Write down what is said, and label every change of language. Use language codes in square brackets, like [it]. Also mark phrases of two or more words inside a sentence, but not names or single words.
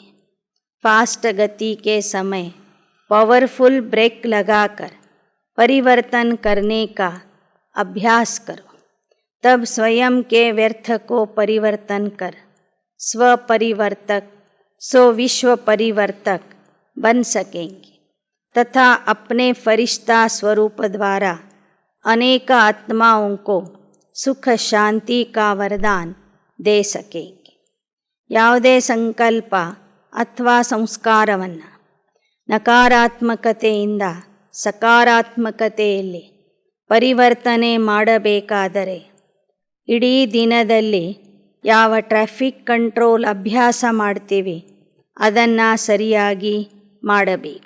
[hi] फास्ट गति के समय [en] powerful brake [hi] लगाकर परिवर्तन करने का अभ्यास करो, तब स्वयं के व्यर्थ को परिवर्तन कर स्वपरिवर्तक सो विश्व परिवर्तक बन सकेंगे तथा अपने फरिश्ता स्वरूप द्वारा अनेक आत्माओं को सुख शांति का वरदान दे सकेंगे. [kn] ಯಾವುದೇ ಸಂಕಲ್ಪ ಅಥವಾ ಸಂಸ್ಕಾರವನ್ನು ನಕಾರಾತ್ಮಕತೆಯಿಂದ ಸಕಾರಾತ್ಮಕತೆಯಲ್ಲಿ ಪರಿವರ್ತನೆ ಮಾಡಬೇಕಾದರೆ ಇಡೀ ದಿನದಲ್ಲಿ ಯಾವ [en] traffic control [kn] ಅಭ್ಯಾಸ ಮಾಡ್ತೀವಿ ಅದನ್ನು ಸರಿಯಾಗಿ ಮಾಡಬೇಕು.